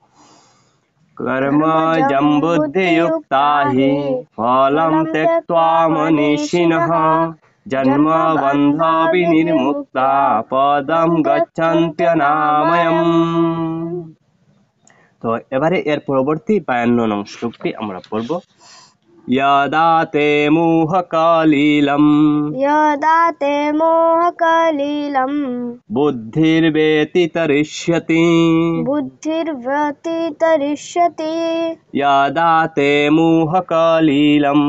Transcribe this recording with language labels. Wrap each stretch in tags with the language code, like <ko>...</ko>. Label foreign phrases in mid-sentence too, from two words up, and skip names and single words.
<sa>কর্মজম বুদ্ধিযুক্তা হি, ফলম ত্যক্ত্বা মনীষিণঃ, জন্মবন্ধ বিনির্মুক্তা, পদম গচ্ছন্ত্যনাময়ম।</sa> <bn>তো এবারে এর পরবর্তী 52 নং শ্লোকটি আমরা পড়ব।</bn> <sa>यदा ते मोहकलिलं यदा ते मोहकलिलं बुद्धिर्व्यतितरिष्यति बुद्धिर्व्यतितरिष्यति यदा ते मोहकलिलं</sa>